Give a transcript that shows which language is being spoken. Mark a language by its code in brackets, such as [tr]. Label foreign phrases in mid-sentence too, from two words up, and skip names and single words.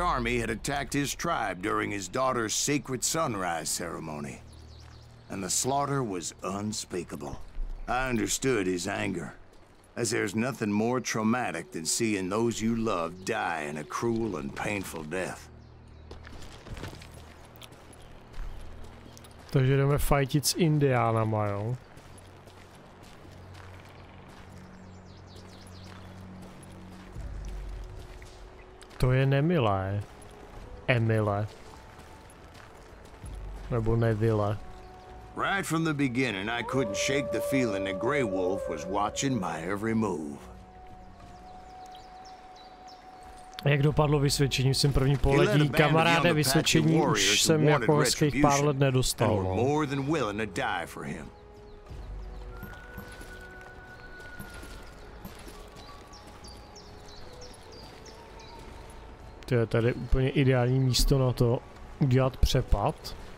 [en] Army had attacked his tribe during his daughter's sacred sunrise ceremony, and the slaughter was unspeakable. I understood his anger. as there's nothing more traumatic than seeing those you love die in a cruel and painful death. [cs] Takže jdeme fajtit s indiánama, jo? To je nemilé. Emile. Nebo Neville. [en] Right from the beginning, I couldn't shake the feeling that Grey Wolf was watching my every move. [cs] Jak dopadlo vysvědčení? Jsem první poletí. Kamaráde, vysvědčení už jsem jako hezkých pár let nedostal. No. To je tady úplně ideální místo na to udělat přepad.